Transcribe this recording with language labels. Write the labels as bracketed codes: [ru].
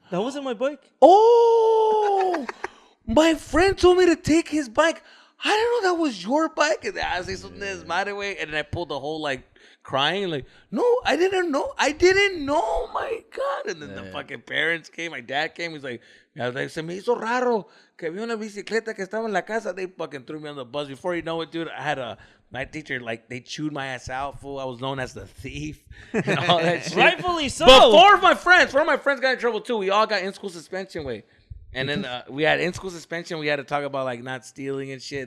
[en] That wasn't my bike. Oh, my friend told me to take his bike. I didn't know that was your bike. And I was like, way. And then I pulled the whole, like, crying. Like, no, I didn't know. My God. And then the fucking parents came. My dad came. He's like, [es] se me hizo raro que vi una bicicleta que estaba en la casa. [en] They fucking threw me on the bus. Before you know it, dude, I had my teacher, like, they chewed my ass out, fool. I was known as the thief and all that shit. Rightfully so. But four of my friends got in trouble, too. We all got in-school suspension, way. And then we had in-school suspension. We had to talk about, like, not stealing and shit.